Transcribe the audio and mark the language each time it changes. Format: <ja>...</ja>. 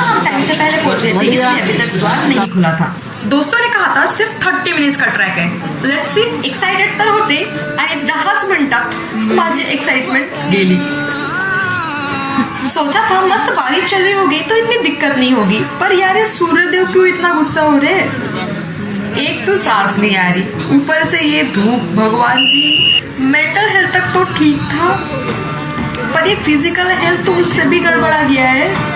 <hi>Time से पहले पहुंच गए थे, इसलिए अभी तक द्वार नहीं खुला था. दोस्तों ने कहा था सिर्फ 30 मिनट्स का ट्रैक है.</hi> <en>Let's see.</en> <mr>एक्साइटेड तर होते, आणि 10च मिनिटात माझी एक्साइटमेंट गेली.</mr> <hi>सोचा था मस्त बारिश चल रही होगी तो इतनी दिक्कत नहीं होगी, पर यार ये सूर्यदेव क्यों इतना गुस्सा हो रहे. एक तो सांस नहीं आ रही, ऊपर से ये धूप. भगवान जी, मेंटल हेल्थ तक तो ठीक था, पर ये फिजिकल हेल्थ तो उससे भी गड़बड़ा गया है.</hi>